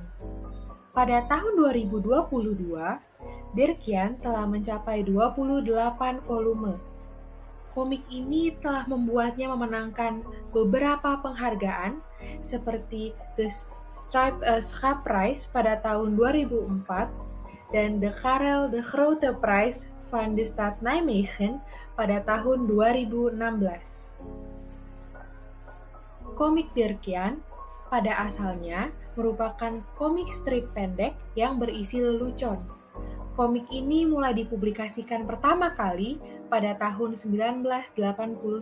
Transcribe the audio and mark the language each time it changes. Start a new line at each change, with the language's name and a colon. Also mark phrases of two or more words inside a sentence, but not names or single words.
Indonesian: Pada tahun 2022, Dirk Jan telah mencapai 28 volume. Komik ini telah membuatnya memenangkan beberapa penghargaan seperti The Schaap Prize pada tahun 2004 dan de Karel de Grote Prijs van de Stad Nijmegen pada tahun 2016. Komik Dirk Jan pada asalnya merupakan komik strip pendek yang berisi lelucon. Komik ini mulai dipublikasikan pertama kali pada tahun 1989.